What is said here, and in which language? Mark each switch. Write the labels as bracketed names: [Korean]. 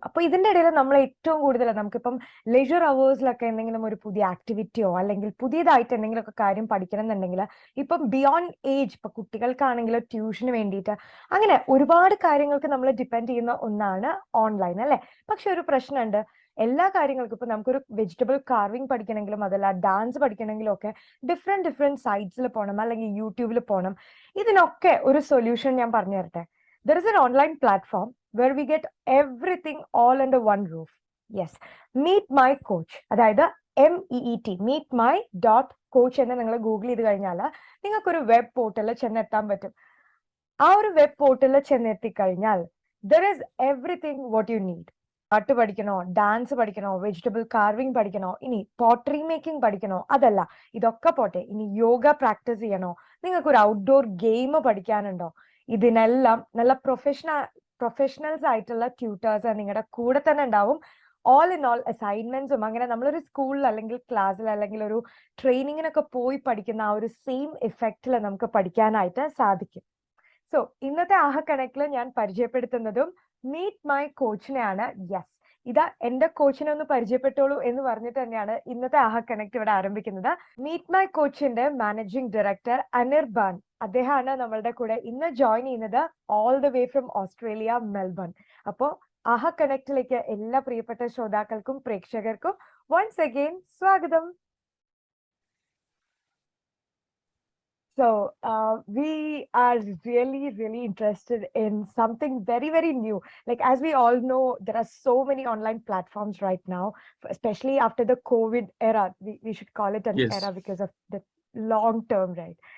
[Malayalam] അപ്പൊ ഇതിന്റെ ഇടയിൽ നമ്മൾ ഏറ്റവും കൂടുതൽ നമുക്കിപ്പം ലെജർ അവേഴ്സിലൊക്കെ എന്തെങ്കിലും ഒരു പുതിയ ആക്ടിവിറ്റിയോ അല്ലെങ്കിൽ പുതിയതായിട്ട് എന്തെങ്കിലുമൊക്കെ കാര്യം പഠിക്കണം എന്നുണ്ടെങ്കിൽ ഇപ്പം ബിയോണ്ട് ഏജ്, ഇപ്പൊ കുട്ടികൾക്കാണെങ്കിലും ട്യൂഷന് വേണ്ടിയിട്ട് അങ്ങനെ ഒരുപാട് കാര്യങ്ങൾക്ക് നമ്മൾ ഡിപ്പെൻഡ് ചെയ്യുന്ന ഒന്നാണ് ഓൺലൈൻ, അല്ലെ? പക്ഷെ ഒരു പ്രശ്നമുണ്ട്. എല്ലാ കാര്യങ്ങൾക്കും ഇപ്പൊ നമുക്കൊരു വെജിറ്റബിൾ കാർവിംഗ് പഠിക്കണമെങ്കിലും അതല്ല ഡാൻസ് പഠിക്കണമെങ്കിലും ഒക്കെ ഡിഫറെന്റ് സൈറ്റ്സിൽ പോകണം, അല്ലെങ്കിൽ യൂട്യൂബിൽ പോകണം. ഇതിനൊക്കെ ഒരു സൊല്യൂഷൻ ഞാൻ പറഞ്ഞു തരട്ടെ. [English] There is an online platform where we get everything all under one roof. Yes, Meet.coach. [Malayalam] അതായത് MEET, meetmy.coach എന്ന് നിങ്ങൾ ഗൂഗിൾ ചെയ്ത് കഴിഞ്ഞാൽ നിങ്ങൾക്കൊരു വെബ് പോർട്ടലിൽ ചെന്നെത്താൻ പറ്റും. ആ ഒരു വെബ് പോർട്ടലിൽ ചെന്നെത്തിക്കഴിഞ്ഞാൽ [English] there is everything what you need. [Malayalam] പാട്ട് പഠിക്കണോ, ഡാൻസ് പഠിക്കണോ, വെജിറ്റബിൾ കാർവിംഗ് പഠിക്കണോ, ഇനി പോട്ടറി മേക്കിംഗ് പഠിക്കണോ, അതല്ല ഇതൊക്കെ പോട്ടെ, ഇനി യോഗ പ്രാക്ടീസ് ചെയ്യണോ, നിങ്ങൾക്ക് ഒരു ഔട്ട്ഡോർ ഗെയിം പഠിക്കാനുണ്ടോ, ഇതിനെല്ലാം നല്ല പ്രൊഫഷണൽസ് ആയിട്ടുള്ള ട്യൂട്ടേഴ്സ് നിങ്ങളുടെ കൂടെ തന്നെ ഉണ്ടാവും. [English] all in all [Malayalam] അസൈൻമെന്റ്സും അങ്ങനെ നമ്മളൊരു സ്കൂളിൽ അല്ലെങ്കിൽ ക്ലാസ്സിൽ അല്ലെങ്കിൽ ഒരു ട്രെയിനിങ്ങിനൊക്കെ പോയി പഠിക്കുന്ന ആ ഒരു സെയിം ഇഫക്റ്റിൽ നമുക്ക് പഠിക്കാനായിട്ട് സാധിക്കും. സോ ഇന്നത്തെ ആഹ കണക്കിൽ ഞാൻ പരിചയപ്പെടുത്തുന്നതും മീറ്റ് മൈ കോച്ചിനെയാണ്. യെസ്, ഇതാ എന്റെ കോച്ചിനെ ഒന്ന് പരിചയപ്പെട്ടോളൂ എന്ന് പറഞ്ഞിട്ട് തന്നെയാണ് ഇന്നത്തെ ആഹ കണക്ട് ഇവിടെ ആരംഭിക്കുന്നത്. Meet my കോച്ചിന്റെ managing director Anirban, അദ്ദേഹമാണ് നമ്മളുടെ കൂടെ ഇന്ന് ജോയിൻ ചെയ്യുന്നത്, [English] all the way from [Malayalam] Australia, Melbourne. അപ്പോ ആഹ കണക്റ്റിലേക്ക് എല്ലാ പ്രിയപ്പെട്ട ശ്രോതാക്കൾക്കും പ്രേക്ഷകർക്കും [English] once again [Malayalam] സ്വാഗതം. [English] So we are really interested in something very new. Like, as we all know, there are so many online platforms right now, especially after the COVID era. We should call it an era because of the long term, right?